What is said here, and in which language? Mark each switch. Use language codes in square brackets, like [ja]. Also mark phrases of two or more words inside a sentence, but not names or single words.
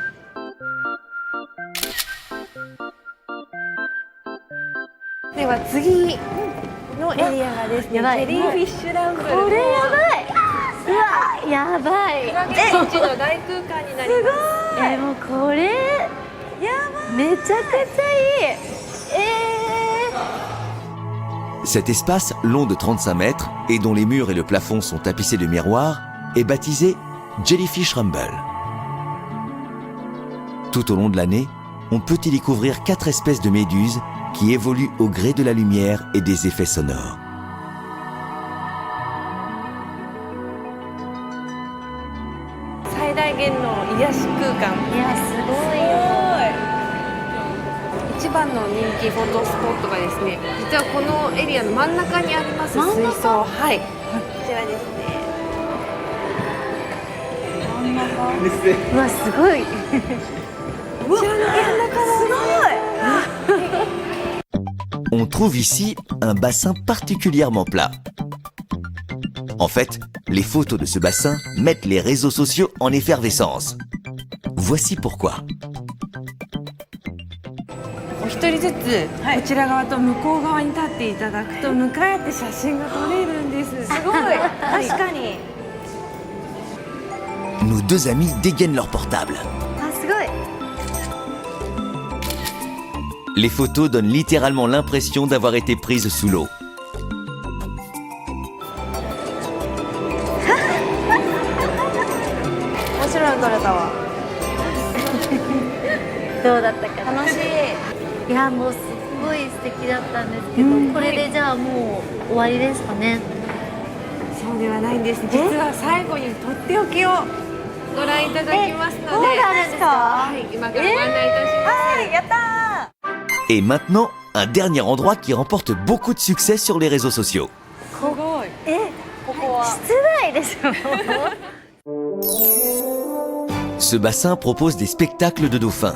[ja] では次のエリアがですね、やばいジェリーフィッシュラウンドルのこれやばい。うわ、やばい。クラゲたちの大空間になります。もうこれめちゃくちゃいい。 [fr] Cet espace, long de 35 mètres et dont les murs et le plafond sont tapissés de miroirs, est baptisé Jellyfish Rumble. Tout au long de l'année, on peut y découvrir 4 espèces de méduses qui évoluent au gré de la lumière et des effets sonores. [ja] C'est 一番の人気フォトスポットがですね、実はこのエリアの真ん中にあります真ん中水槽、はい、こちらですね。うわ、すごい。こちらの真ん中の [fr] On trouve ici un bassin particulièrement plat. En fait, les photos de ce bassin mettent les réseaux sociaux en effervescence. Voici pourquoi. [ja] お一人ずつ、こちら側と向こう側に立っていただくと向かい合って写真が撮れるんです。すすごい確かに [fr] Nos deux amis dégainent leur portable. [ja] あ、すごい。 [fr] Les photos donnent littéralement l'impression d'avoir été prises sous l'eau. [ja] 面白いの撮れたわどうだったかな。楽しいいや、もうすごい素敵だったんですけど、これでじゃあもう終わりですかね。そうではないんです。実は最後にとっておきをご覧いただきますので、そうなんですか。はい、今からご案内いたします。はいやったー [fr] Et maintenant, un dernier endroit qui remporte beaucoup de succès sur les réseaux sociaux. [ja] すごい。ここは室内でしょ。 [fr] Ce bassin propose des spectacles de dauphins.